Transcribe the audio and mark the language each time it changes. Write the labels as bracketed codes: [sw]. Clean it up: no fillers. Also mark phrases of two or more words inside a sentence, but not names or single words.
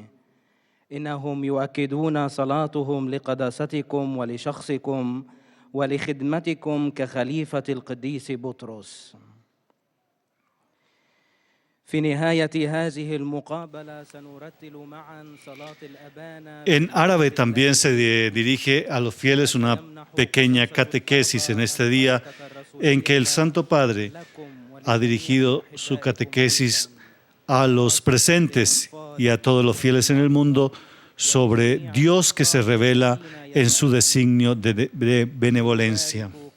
[ar] إنهم يؤكدون صلاتهم لقداستكم ولشخصكم ولخدمتكم كخليفة القديس بطرس. في نهاية هذه المقابلة سنرتل معا صلاة الأبانا. [es] En árabe también se dirige a los fieles una pequeña catequesis en este día en que el Santo Padre ha dirigido su catequesis a los presentes y a todos los fieles en el mundo sobre Dios que se revela en su designio de benevolencia.